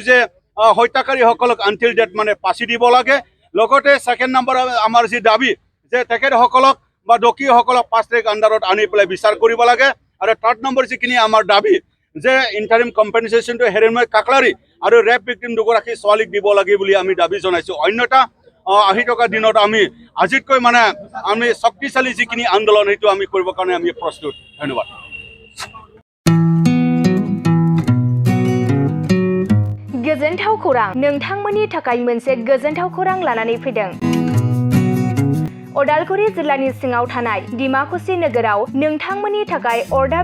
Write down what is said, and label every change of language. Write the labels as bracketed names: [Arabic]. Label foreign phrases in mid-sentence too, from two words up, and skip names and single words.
[Assamese] যে হত্যাকাৰীসকলক [English] until date [Assamese] মানে ফাঁচি দিব লাগে লগতে [English] second number [Assamese] আমাৰ যি দাবী যে তেখেতসকলক বা দোষীসকলক [English] fast track underত [Assamese] আনি পেলাই বিচাৰ কৰিব লাগে আৰু [English] third number [Assamese] যিখিনি আমাৰ দাবী যে [English] interim compensationটো [Assamese] হিৰণময় কাকলাৰী আৰু [English] rape victim [Assamese] দুগৰাকী ছোৱালীক দিব লাগে বুলি আমি দাবী জনাইছোঁ অন্যথা আহি থকা দিনত আমি আজিতকৈ মানে আমি শক্তিশালী যিখিনি আন্দোলন সেইটো আমি কৰিবৰ কাৰণে আমি প্ৰস্তুত ধন্যবাদ [Bodo] गोजोनथाव खौरां नोंथांमोननि थाखाय मोनसे गोजोनथाव खौरां लानानै फैदों अदालगुरि जिल्लानि सिङाव थानाय डिमाकुसि नोगोराव नोंथांमोननि थाखाय अर्डाब